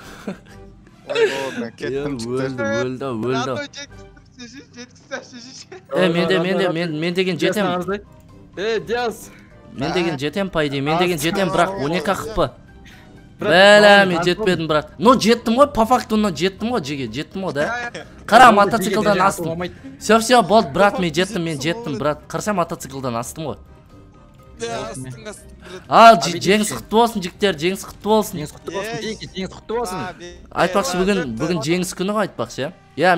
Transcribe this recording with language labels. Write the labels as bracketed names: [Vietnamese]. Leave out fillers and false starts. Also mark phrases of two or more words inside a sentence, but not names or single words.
[Kazakh] Өлді. Мен деген жетем. Диас. Мен деген жетем, [Russian] по идее. [Kazakh] Мен деген жетем, бірақ 12 ақпы. Бәлә, мен жетпедім, брат. Но жеттім ғой, [Russian] по факту, [Kazakh] но жеттім ғой, жеттім ғой, да? Қара, мотоциклдан астым. Все, болды, брат, мен жеттім, брат. Қарса, мотоциклдан астым ғой. Ал, жеңіс құтты болсын, жігіттер, жеңіс құтты болсын. Жеңіс құтты болсын. Айтпақшы, бүгін жеңіс күні ғой, айтпақшы, я?